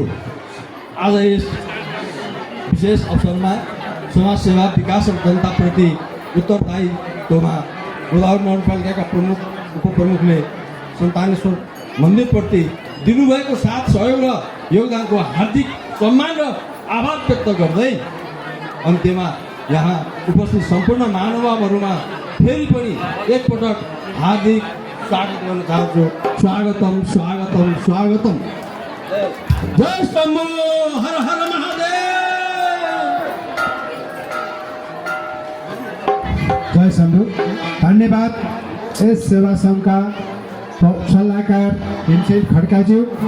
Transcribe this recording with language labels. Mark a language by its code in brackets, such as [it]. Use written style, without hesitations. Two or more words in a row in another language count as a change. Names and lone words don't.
[ne] आज यस विशेष अवसरमा समाजसेवा, विकास र जनताप्रति उत्तरदायित्वमा गोदावरी नगरपालिकाका प्रमुख, उपप्रमुखले सन्तानेश्वर मन्दिरप्रति दिनुभएको साथ सहयोग र योगदानको हार्दिक सम्मान र आभार व्यक्त गर्दै अन्त्यमा यहाँ उपस्थित सम्पूर्ण महानुभावहरूमा फेरि पनि एकपटक हार्दिक स्वागत गर्न चाहन्छु। स्वागतम स्वागतम स्वागतम। जय शम्भो, हर हर महादेव। जय शम्भु। धन्यवाद यस सेवा सङ्घका सल्लाहकार भीमसेन खड्काज्यू।